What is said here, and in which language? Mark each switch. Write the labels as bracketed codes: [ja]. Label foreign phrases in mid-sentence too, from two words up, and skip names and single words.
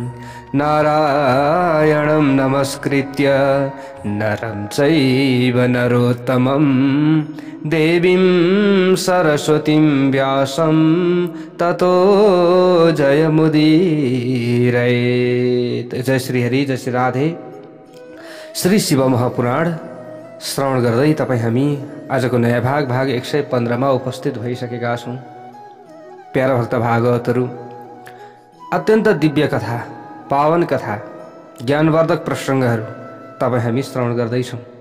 [sa] नारायणं नमस्कृत्य नरं चैव नरोत्तमं देवीं सरस्वतीं व्यासं ततो जयमुदीरयेत्। [ne] जय श्री हरि, जय श्री राधे। श्री शिव महापुराण श्रवण गर्दै तपाईं हामी आजको नयाँ भाग 115 मा उपस्थित भइसकेका छौं। प्यारा भक्त भागवतहरू, अत्यन्त दिव्य कथा, पावन कथा, ज्ञानवर्धक प्रसङ्गहरू तपाईं हामी श्रवण गर्दैछौं।